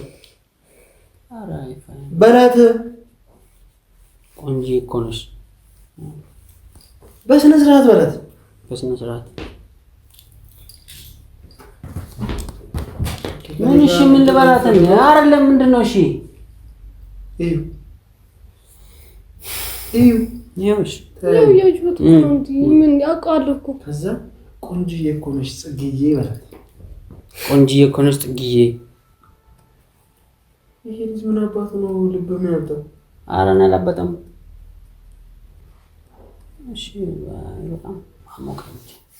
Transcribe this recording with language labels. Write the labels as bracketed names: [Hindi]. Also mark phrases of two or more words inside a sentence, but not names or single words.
[Amharic] ኧረ አይፋይ በላት። ቆንጆ እኮ ነሽ። በስነ ስርዓት በላት። በስነ ስርዓት ምን? እሺ ምን ልበላት እንዴ? አይደለም ምንድን ነው? እሺ እዩ እዩ ይኸውሽ ያው ያጅሁት ነው እንዴ? ምን ያውቃለሁ እኮ። ከዛ ቆንጂዬ እኮ ነሽ ጽጌዬ በላት። ቆንጂዬ እኮ ነሽ ጽጌዬ። ይሄ ልጅ ምን አባቱ ነው ልብ ምን ያጣው? ኧረ እኔ አላበጠም። እሺ በጣም አሞቀች